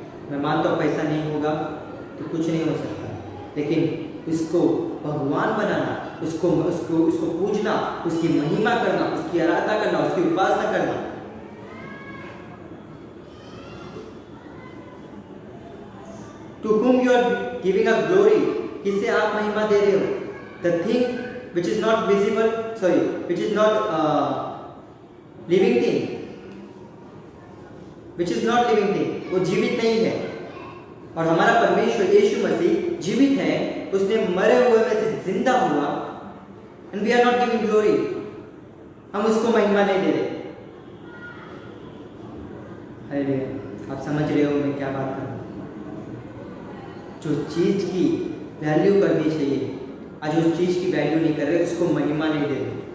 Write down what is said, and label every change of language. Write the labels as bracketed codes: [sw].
[hi] मैं मानता हूँ पैसा नहीं होगा तो कुछ नहीं हो सकता, लेकिन इसको भगवान बनाना, उसको पूजना, उसकी महिमा करना, उसकी आराधना करना, उसकी उपासना करना, [en] to whom you are giving up glory, [hi] किससे आप महिमा दे रहे हो? [en] The thing which is not visible, which is not living thing, which is not living thing, [hi] वो जीवित नहीं है। और हमारा परमेश्वर यीशु मसीह जीवित है, उसने मरे हुए में से जिंदा हुआ, [en] and we are not giving glory, [hi] हम उसको महिमा नहीं दे रहे। हालेलुया। आप समझ रहे हो मैं क्या बात कर रहा हूँ? जो चीज़ की वैल्यू करनी चाहिए, आज उस चीज़ की वैल्यू नहीं कर रहे, उसको महिमा नहीं दे रहे।